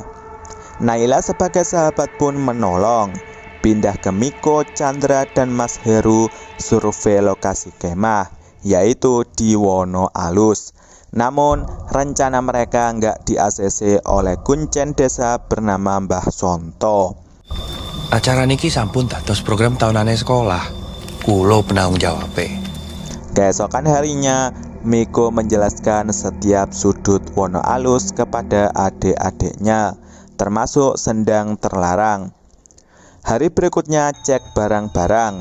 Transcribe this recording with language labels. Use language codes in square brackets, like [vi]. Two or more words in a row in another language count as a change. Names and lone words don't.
[id] Naila sebagai sahabat pun menolong. Pindah ke Miko, Chandra, dan Mas Heru survei lokasi kemah, yaitu di Wonoalus. Namun, rencana mereka nggak di-ACC oleh kuncen desa bernama Mbah Sonto. [jv] Acara niki sampun dados program tahunane sekolah. Kulo penanggung jawabe. [id] Keesokan harinya, Miko menjelaskan setiap sudut Wonoalus kepada adik-adiknya, termasuk sendang terlarang. Hari berikutnya cek barang-barang.